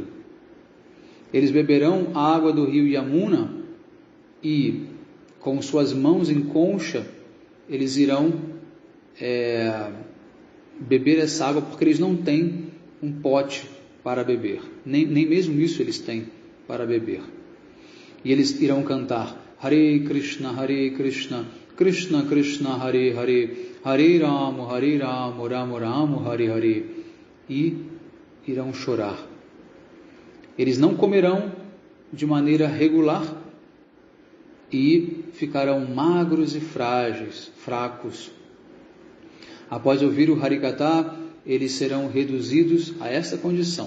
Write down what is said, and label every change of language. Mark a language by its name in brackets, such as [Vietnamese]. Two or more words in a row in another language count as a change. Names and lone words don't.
[Portuguese] Eles beberão a água do rio Yamuna e, com suas mãos em concha, eles irão beber essa água porque eles não têm um pote para beber. Nem mesmo isso eles têm para beber. E eles irão cantar Hare Krishna, Krishna Krishna, Hare Hare, Hare Rama, Rama Rama, Hare Hare. E irão chorar. Eles não comerão de maneira regular e ficarão magros e frágeis, fracos. Após ouvir o Harikatha, eles serão reduzidos a essa condição.